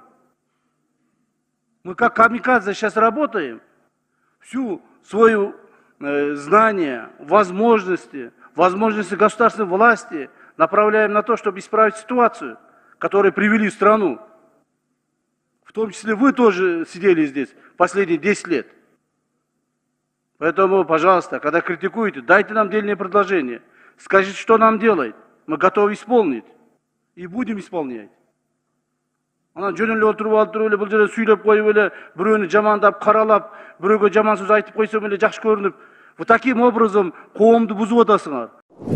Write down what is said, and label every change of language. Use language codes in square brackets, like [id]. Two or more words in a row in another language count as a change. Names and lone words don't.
[ru] Мы как камикадзе сейчас работаем, всю свою знания, возможности государственной власти направляем на то, чтобы исправить ситуацию, которую привели страну. В том числе вы тоже сидели здесь последние 10 лет. Поэтому, пожалуйста, когда критикуете, дайте нам дельные предложения. Скажите, что нам делать. Мы готовы исполнить. И будем исполнять. [ky] Ана жөнөлө отуруп алып эле бул жерде сүйлөп коюп эле бирөөнү жамандап каралап, бирөөгө жаман сөз айтып койсом эле жакшы көрүнүп, [ru] вот таким образом [ky] коомду бузуп атасыңар.